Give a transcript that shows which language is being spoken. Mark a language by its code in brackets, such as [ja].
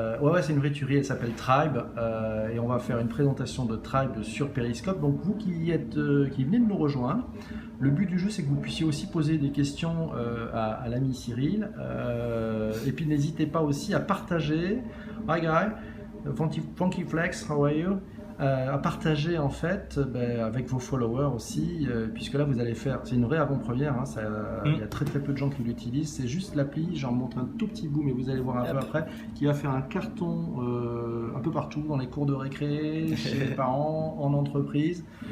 [fr] Ouais, c'est une vraie tuerie, elle s'appelle Tribe, et on va faire une présentation de Tribe sur Periscope. Donc vous qui venez de nous rejoindre, le but du jeu c'est que vous puissiez aussi poser des questions à l'ami Cyril, et puis n'hésitez pas aussi à partager. [en] Hi guy, Funky Flex, how are you? [fr] À partager en fait avec vos followers aussi, puisque là vous allez faire, c'est une vraie avant-première, hein, il y a très peu de gens qui l'utilisent, c'est juste l'appli, j'en montre un tout petit bout mais vous allez voir un peu après, qui va faire un carton un peu partout, dans les cours de récré, chez les parents, en entreprise.